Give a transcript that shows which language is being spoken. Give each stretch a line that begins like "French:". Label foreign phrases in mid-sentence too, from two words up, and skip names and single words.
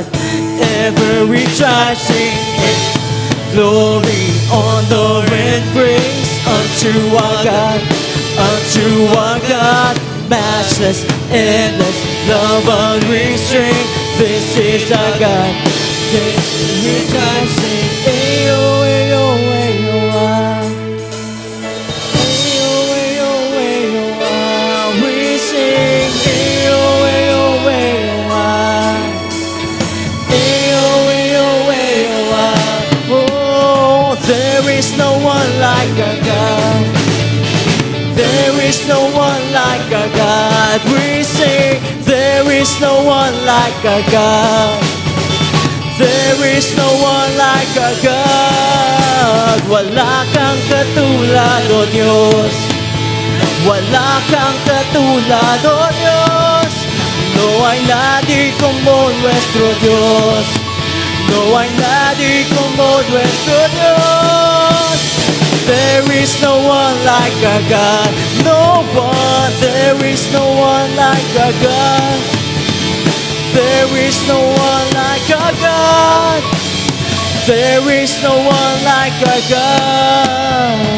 English: Every tribe sing glory, honor and praise unto our God, unto our God. Matchless, endless, love unrestrained. This is our God. Every tribe sing ayo, ayo, ayo, ah. Ayo, ayo, ayo, ah. We sing ayo, ayo, ayo, ah. Ayo, ayo, ayo, ah. Oh, there is no one like our God. There is no one like our God. We sing, there is no one like our God. There is no one like our God.
Filipino: Wala kang katulad, O Diyos. Wala kang katulad, O Diyos.
Spanish: No hay nadie como nuestro Dios. No hay nadie como nuestro Dios.
English: There is no one like our God. No one. There is no one like our God. There is no one like our God. There is no one like our God.